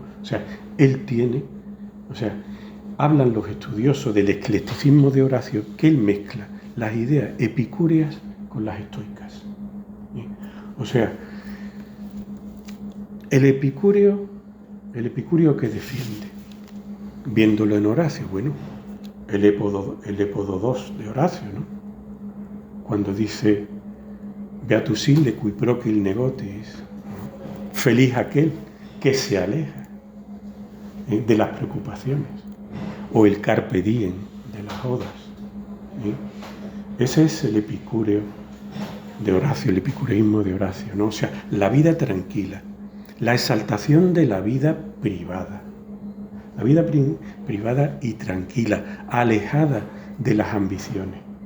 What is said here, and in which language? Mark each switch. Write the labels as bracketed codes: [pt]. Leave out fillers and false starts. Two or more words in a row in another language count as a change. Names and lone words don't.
[es] O sea, él tiene, hablan los estudiosos del eclecticismo de Horacio, que él mezcla las ideas epicúreas con las estoicas. O sea, el epicúreo que defiende, viéndolo en Horacio, bueno, el Épodo 2 de Horacio, ¿no? Cuando dice [la] Beatus ille qui procil negotis, [es] feliz aquel que se aleja de las preocupaciones, o el [la] carpe diem [es] de las odas. Ese es el epicúreo de Horacio, el epicureísmo de Horacio, ¿no? O sea, la vida tranquila, la exaltación de la vida privada y tranquila, alejada de las ambiciones.